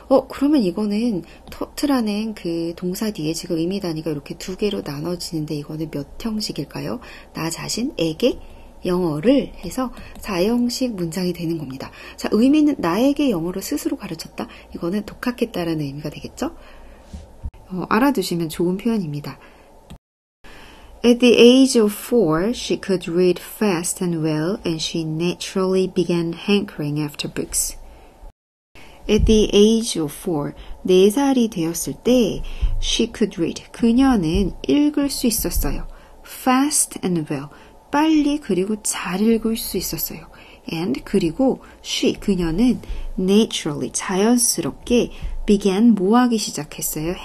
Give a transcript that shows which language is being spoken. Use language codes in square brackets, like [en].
[ko] 그러면 이거는 taught라는 그 동사 뒤에 지금 의미 단위가 이렇게 두 개로 나눠지는데 이거는 몇 형식일까요? 나 자신에게 영어를 해서 4형식 문장이 되는 겁니다. 자, 의미는 나에게 영어를 스스로 가르쳤다. 이거는 독학했다라는 의미가 되겠죠? 알아두시면 좋은 표현입니다. [en] At the age of 4, she could read fast and well, and she naturally began hankering after books. At the age of 4, [ko] 4살이 되었을 때, [en] she could read, [ko] 그녀는 읽을 수 있었어요. [en] Fast and well, [ko] 빨리 그리고 잘 읽을 수 있었어요. And 그리고 she, 그녀는 naturally, 자연스럽게 began 뭐 하기 시작했어요?